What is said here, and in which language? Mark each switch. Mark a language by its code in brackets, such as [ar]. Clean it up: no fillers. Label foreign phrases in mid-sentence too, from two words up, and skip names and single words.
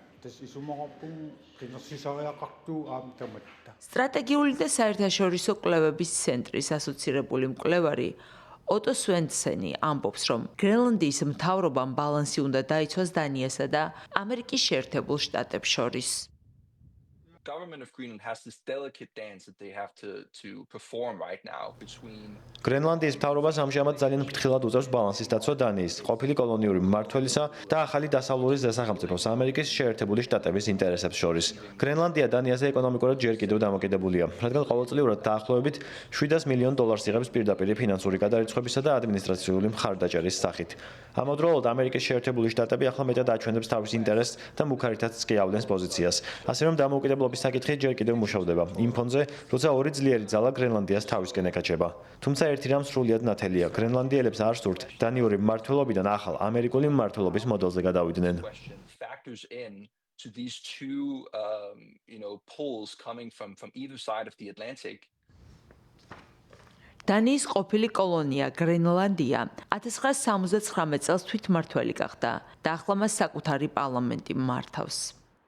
[ka] სტრატეგიული და საერთაშორისო კვლევების ცენტრის ასოცირებული მკვლევარი ოტო სვენსენი ამბობს, რომ გრენლანდიის მთავრობამ ბალანსი უნდა დაიცვას დანიასა და ამერიკის შეერთებულ შტატებს შორის. [en] Government of Greenland has this delicate dance that they have to perform right now between [ka] გრენლანდიის მთავრობას ამჟამად ძალიან ფრთხილად უწევს ბალანსის დაცვა დანიის, ყოფილი კოლონიური მმართველისა და ახალი დასავლურის სახელმწიფოს ამერიკის შეერთებული შტატების ინტერესებს შორის. გრენლანდია დანიაზე ეკონომიკურად ჯერ კიდევ დამოკიდებულია, რადგან ყოველწლიურად დაახლოებით $700 მილიონ იღებს პირდაპირ ფინანსური გადარიცხვებისა და ადმინისტრაციული მხარდაჭერის სახით. ამავდროულად ამერიკის შეერთებული შტატები ახლა მეტად აჩვენებს თავის ინტერესს და მუქარითაც სკიავლენს პოზიციას. ასე რომ დამოუკიდებლობის საკითხი ჯერ კიდევ მუშავდება იმ ფონზე, როცა ორი ძლიერი ძალა გრენლანდიას თავისკენ ეკაჩება. თუმცა ერთი რამ სრულიად ნათელია, გრენლანდიელებს არ სურთ დანიური მმართველობიდან ახალ ამერიკული მმართველობის მოდელზე გადავიდნენ. [en] factors in to these two poles coming from either side of the Atlantic. [ka] დანიის ყოფილი კოლონია გრენლანდია 1979 წელს თვითმმართველი გახდა და ახლა მას საკუთარი პარლამენტი მართავს.